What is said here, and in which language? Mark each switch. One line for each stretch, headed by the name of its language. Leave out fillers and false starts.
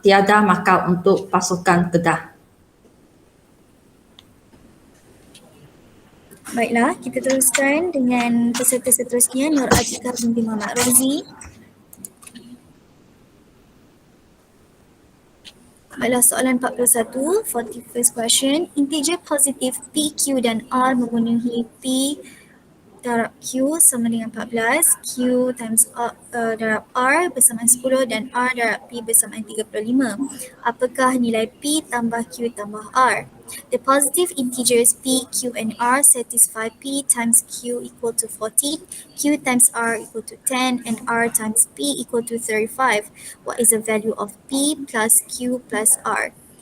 Malay: Tiada markah untuk pasukan Kedah. Baiklah, kita teruskan dengan peserta seterusnya, Nur Atikah binti Muhammad Razi. Baiklah, soalan 41,
English: 41st question.
Malay: Integer positif P, Q dan R memenuhi P darab Q sama dengan 14, Q times darab R bersamaan 10 dan R darab P bersamaan 35. Apakah nilai P tambah Q tambah R?
English: The positive integers P, Q and R satisfy P times Q equal to 14, Q times R equal to 10 and R times P equal to 35. What is the value of P plus Q plus R?